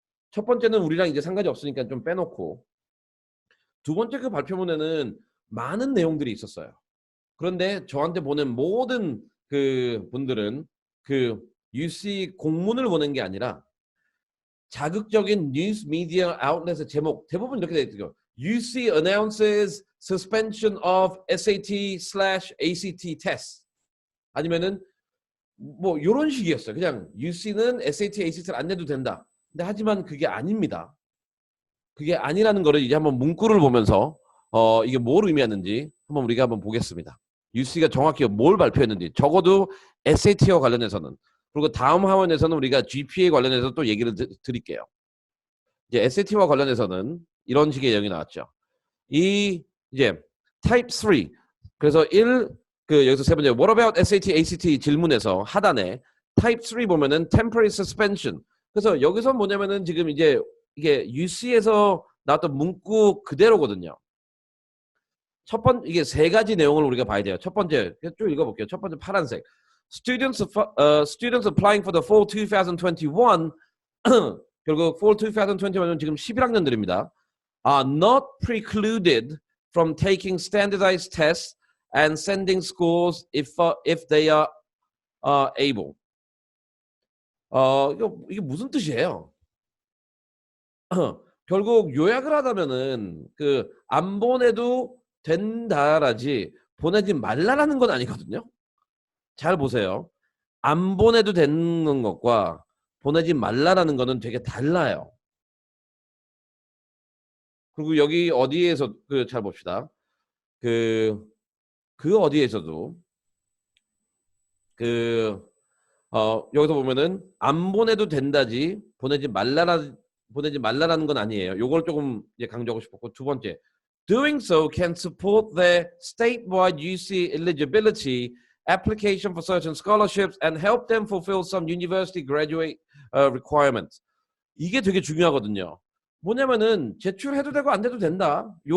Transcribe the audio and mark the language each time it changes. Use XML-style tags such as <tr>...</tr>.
<ko>첫 번째는 우리랑 이제 상관이 없으니까 좀 빼놓고 두 번째 그 발표문에는 많은 내용들이 있었어요. 그런데 저한테 보낸 모든 그 분들은 UC 공문을 보낸 게 아니라 자극적인 뉴스 미디어 아웃렛의 제목 대부분 이렇게 되어 있죠.</ko> <en>UC announces suspension of SAT/ACT test.</en> <ko>아니면은 뭐 이런 식이었어요. 그냥 UC는 SAT, ACT를 안 내도 된다. 근데 하지만 그게 아닙니다. 그게 아니라는 거를 이제 한번 문구를 보면서 이게 뭘 의미하는지 한번 우리가 한번 보겠습니다. UC가 정확히 뭘 발표했는지 적어도 SAT와 관련해서는 그리고 다음 화면에서는 우리가 GPA 관련해서 또 얘기를 드릴게요. 이제 SAT와 관련해서는 이런 식의 내용이 나왔죠. 이제 타입 3 그래서 여기서 세 번째</ko> <en>What about SAT, ACT</en> <ko>질문에서 하단에 타입 3 보면은 temporary suspension. 그래서 여기서 뭐냐면은 지금 이제 이게 UC에서 나왔던 문구 그대로거든요. 이게 세 가지 내용을 우리가 봐야 돼요. 첫 번째 쭉 읽어볼게요. 첫 번째 파란색.</ko> <en>Students applying for the fall 2021</en> <ko>결국 fall 2021은 지금 11학년들입니다.</ko> <en>Are not precluded from taking standardized tests and sending scores if they are able.</en> <ko>이게 무슨 뜻이에요? 결국 요약을 하자면은 안 보내도 된다라지 보내지 말라라는 건 아니거든요. 잘 보세요. 안 보내도 되는 것과 보내지 말라라는 거는 되게 달라요. 그리고 여기 어디에서 잘 봅시다. 어디에서도 여기서 보면은 안 보내도 된다지 보내지 말라라는 건 아니에요. 요걸 조금 이제 강조하고 싶었고, 두 번째,</ko> <en>doing so can support their statewide UC eligibility application for certain scholarships and help them fulfill some university graduate requirements.</en> <ko>이게 되게 중요하거든요. 뭐냐면은 제출해도 되고 안 돼도 된다.</ko>